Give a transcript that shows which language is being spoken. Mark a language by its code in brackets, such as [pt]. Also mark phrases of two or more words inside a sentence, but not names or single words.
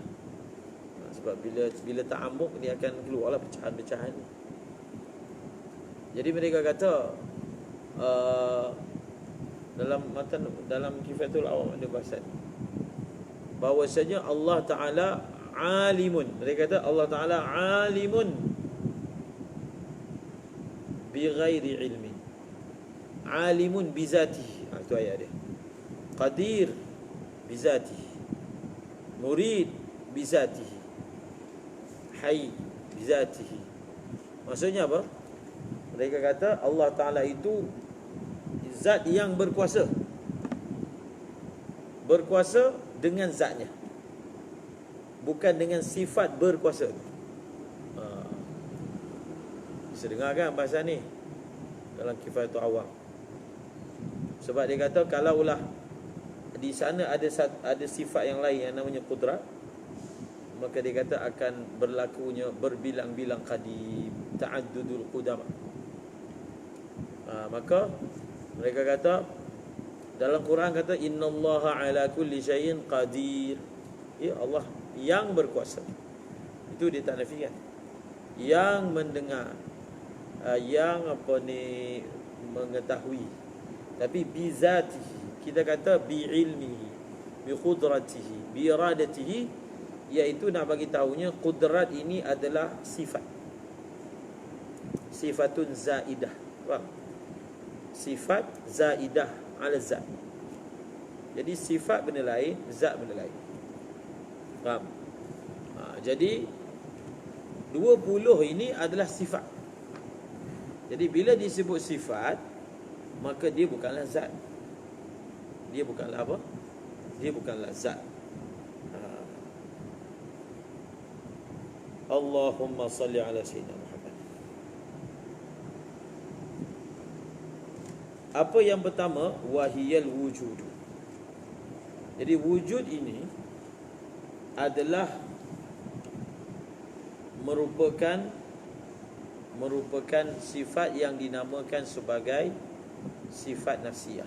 [ms] Sebab bila ta'amuk dia akan keluarlah pecahan-pecahan ni. Jadi mereka kata dalam Kifayatul Awam ada bahasan bahawasanya Allah Ta'ala alimun. Mereka kata [ar] الله تعالى عليم بغير علم، عليم بذاته. [ms] Itu ayat dia. [ar] قادر بذاته، مريد بذاته، حي بذاته. [ms] Maksudnya apa? Mereka kata Allah Ta'ala itu Zat yang berkuasa. Berkuasa dengan zatnya, bukan dengan sifat berkuasa. Bisa dengar kan bahasa ni dalam Kifayatul Awam. Sebab dia kata kalaulah di sana ada sifat yang lain yang namanya qudrat, maka dia kata akan berlakunya berbilang-bilang qadim, [ar] تعدد القدماء. [ms] Maka mereka kata dalam Quran kata [ar] إن الله على كل شيء قدير. [ms] Ya, Allah yang berkuasa. Itu dia tak nafikan. Yang mendengar, yang mengetahui. [ar] Tapi بذاته, [ms] kita kata [ar] بعلمه، بقدرته، بإرادته, [ms] iaitu nak bagi tahunya qudrat ini adalah sifat. [ar] صفة زائدة. Faham? صفة زائدة على ذات. [ms] Jadi sifat benda lain, zat benda lain. Faham? Jadi 20 ini adalah sifat. Jadi bila disebut sifat, maka dia bukanlah zat. Dia bukanlah apa? Dia bukanlah zat. [ar] اللهم صل على سيدنا محمد. [ms] Apa yang pertama? [ar] وهي الوجود. [ms] Jadi wujud ini adalah merupakan sifat yang dinamakan sebagai sifat nafsiyah.